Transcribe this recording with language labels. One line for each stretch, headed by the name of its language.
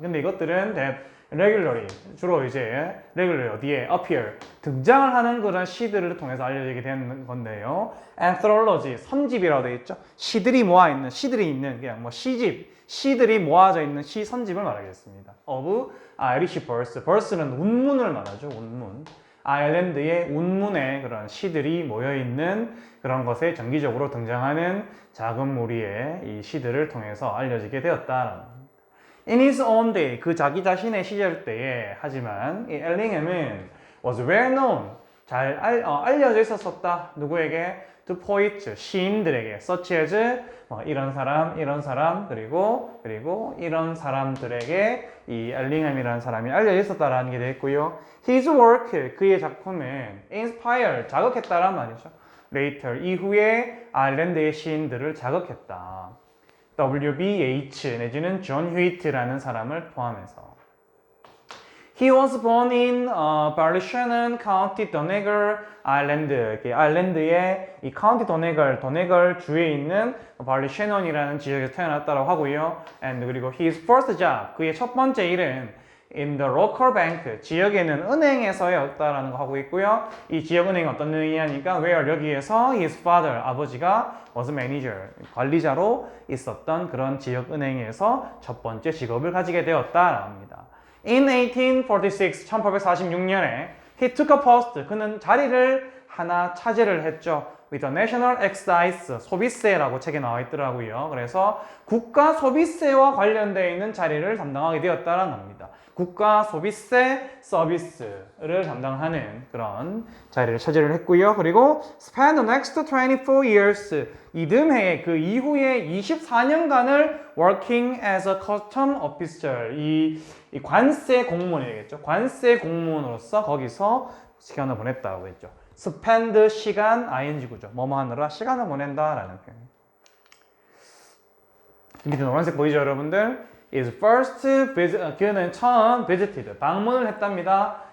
Korean: 근데 이것들은
English: regularly,
Korean: 주로 이제
English: regularly
Korean: 어디에
English: appear,
Korean: 등장을 하는 그런 시들을 통해서 알려지게 되는 건데요.
English: anthology,
Korean: 선집이라고 되어 있죠. 시들이 모아 있는, 시들이 있는 그냥 뭐 시집, 시들이 모아져 있는 시 선집을 말하겠습니다.
English: of Irish verse, verse는
Korean: 운문을 말하죠. 운문. 아일랜드의 운문에 그런 시들이 모여 있는 그런 것에 정기적으로 등장하는 작은 무리의 이 시들을 통해서 알려지게 되었다라는 겁니다.
English: In his own day,
Korean: 그 자기 자신의 시절 때에, 하지만 이 엘링햄은
English: was well known,
Korean: 잘 알려져 있었었다. 누구에게?
English: To poets,
Korean: 시인들에게,
English: such as
Korean: 이런 사람, 그리고 이런 사람들에게 이 엘링햄이라는 사람이 알려져 있었다라는 게 되겠고요.
English: His work,
Korean: 그의 작품은
English: inspire,
Korean: 자극했다란 말이죠.
English: Later,
Korean: 이후에 아일랜드의 시인들을 자극했다. WBH 내지는 존 휴이트라는 사람을 포함해서.
English: He was born in Ballyshannon County, Donegal Island.
Korean: 아일랜드의 이 카운티 도네걸 주에 있는 발리셔넌이라는 지역에서 태어났다고 하고요.
English: And
Korean: 그리고
English: his first job,
Korean: 그의 첫 번째 일은
English: in the local bank,
Korean: 지역에는 은행에서였다라는 거 하고 있고요. 이 지역 은행이 어떤 은행이냐니까
English: where,
Korean: 여기에서
English: his father,
Korean: 아버지가
English: was manager,
Korean: 관리자로 있었던 그런 지역 은행에서 첫 번째 직업을 가지게 되었다라고 합니다.
English: In 1846,
Korean: 1846년에
English: he took a post,
Korean: 그는 자리를 하나 차지를 했죠.
English: with the National Excise,
Korean: 소비세라고 책에 나와 있더라고요. 그래서 국가 소비세와 관련되어 있는 자리를 담당하게 되었다는 겁니다. 국가 소비세 서비스를 담당하는 그런 자리를 차지를 했고요. 그리고
English: spend the next 24 years,
Korean: 이듬해 그 이후에 24년간을
English: working as a custom officer,
Korean: 이 관세 공무원이겠죠. 관세 공무원으로서 거기서 시간을 보냈다고 했죠. spend 시간 ing구죠. 뭐뭐 하느라 시간을 보낸다라는 표현. 밑에 노란색 보이죠, 여러분들?
English: is first visit,
Korean: 그는 처음
English: visited,
Korean: 방문을 했답니다.